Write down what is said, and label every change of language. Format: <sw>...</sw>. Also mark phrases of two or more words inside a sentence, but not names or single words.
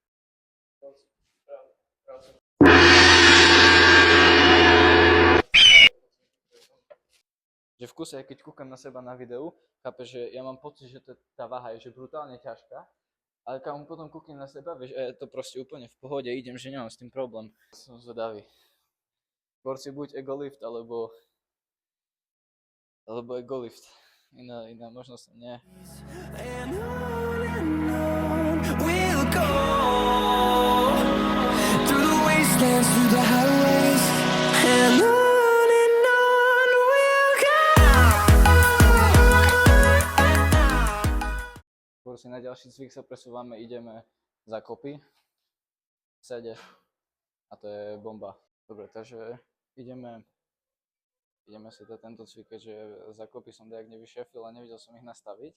<sk>Že v kuse, keď kúkam na seba na videu, chápeš, že ja mám pocit, že tá váha je že brutálne ťažká, ale keď potom kúknem na seba, vieš, je to proste úplne v pohode, idem, že nemám s tým problém. Som zvedavý. Skôr si buď egolift, alebo egolift. Iná možnosť nie.</sk> <en>And on we'll go, through the wastelands, through the highways, and on we'll go.</en> <sk>Skôr si na ďalší cvik sa presúvame, ideme za kopy. Sede. A to je bomba. Dobre, takže ideme si tento cvik, keďže za kopy som dajak nevyšefil a nevidel som ich nastaviť.</sk>